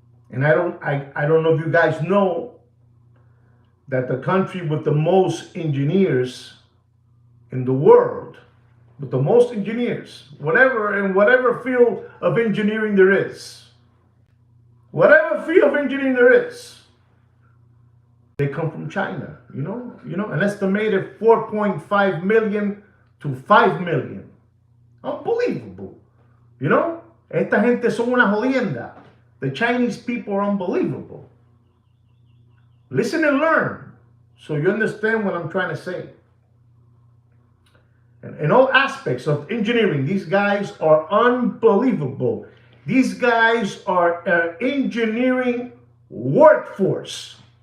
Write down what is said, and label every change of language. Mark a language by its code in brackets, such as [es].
[en] And I don't know if you guys know that the country with the most engineers in the world, with the most engineers, whatever field of engineering there is, whatever field of engineering there is, they come from China, an estimated 4.5 million to 5 million. Unbelievable. [es] Esta gente son una jodienda. [en] The Chinese people are unbelievable. Listen and learn so you understand what I'm trying to say. And in all aspects of engineering, these guys are unbelievable. These guys are an engineering workforce.